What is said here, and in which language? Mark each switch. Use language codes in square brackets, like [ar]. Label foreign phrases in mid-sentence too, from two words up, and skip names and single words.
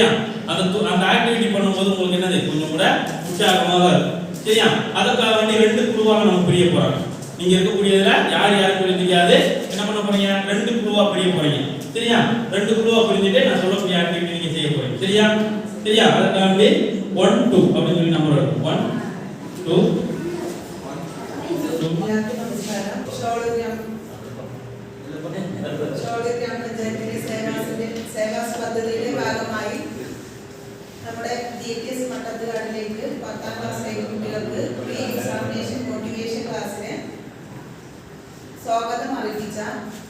[ta] அந்த ஆக்டிவிட்டி பண்ணும்போது உங்களுக்கு என்னது கொஞ்சம் கூட உற்சாகமாக இருக்கும் சரியா. அதுக்காக வேண்டி 2 குழுவாக நம்ம பிரிய போறாங்க. நீங்க இருக்கக்கூடியதுல யார் யாருக்கு தெரியாது என்ன பண்ண போறீங்க? 2 குழுவா பிரிய போறீங்க சரியா. 2 குழுவா பிரிஞ்சுட்டு நான் சொல்லக்கூடிய ஆக்டிவிட்டி நீங்க செய்ய போறீங்க சரியா. சரியா. அதுக்காக வேண்டி 1 2 அப்படின்னு சொல்லி நம்பர் இருக்கும். 1 2 [ml] സേവാസ് പദ്ധതിയുടെ ഭാഗമായി നമ്മുടെ DPS മട്ടത്തുകാടിലേക്ക് 10ാം ക്ലാസ് കുട്ടികൾക്ക് പ്രീ എക്സാമിനേഷൻ മോട്ടിവേഷൻ ക്ലാസ്സിന് സ്വാഗതം അറിയിച്ച